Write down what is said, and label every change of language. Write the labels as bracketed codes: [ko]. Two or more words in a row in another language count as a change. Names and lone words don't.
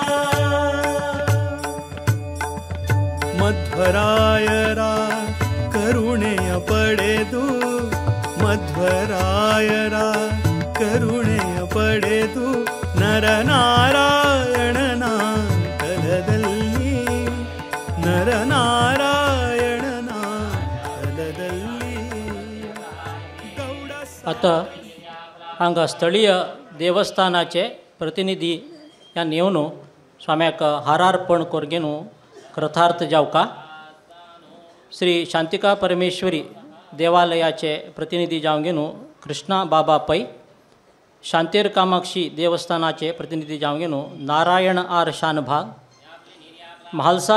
[kn] ಮಧ್ವರಾಯರ ಕರುಣೆಯ ಪಡೆದು ಮಧ್ವರಾಯರ ಕರುಣೆಯ ಪಡೆದು ನರನಾರಾಯಣನ ತಲದಲ್ಲಿ ನರನಾರಾಯಣನ ತಲದಲ್ಲಿ [kok] आता हांगा स्थळीय देवस्थानाचे प्रतिनिधी ह्या येवन स्वाम्याक हारार्पण कोरगेन कृतार्थ जावका. श्री शांतिका परमेश्वरी देवालयाचे प्रतिनिधी जावन घेवन कृष्णा बाबा पै, शांतेर कामाक्षी देवस्थानाचे प्रतिनिधी जावन घेवन नारायण आर शानभाग, म्हालसा